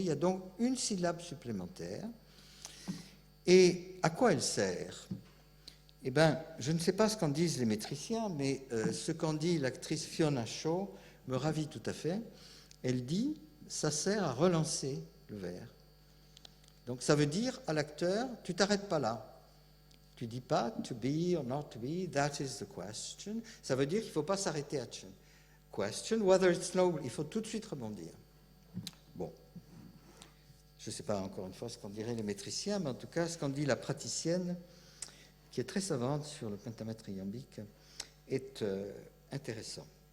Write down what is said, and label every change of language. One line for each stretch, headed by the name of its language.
French: Il y a donc une syllabe supplémentaire. Et à quoi elle sert? Eh bien, je ne sais pas ce qu'en disent les métriciens, mais ce qu'en dit l'actrice Fiona Shaw me ravit tout à fait. Elle dit, ça sert à relancer le vers. Donc ça veut dire à l'acteur, tu t'arrêtes pas là. Tu dis pas
English: to be or not to be, that is the question.
French: Ça veut dire qu'il ne faut pas s'arrêter à question,
English: whether it's noble,
French: il faut tout de suite rebondir. Bon, je ne sais pas encore une fois ce qu'en diraient les métriciens, mais en tout cas ce qu'en dit la praticienne, qui est très savante sur le pentamètre iambique, est intéressant.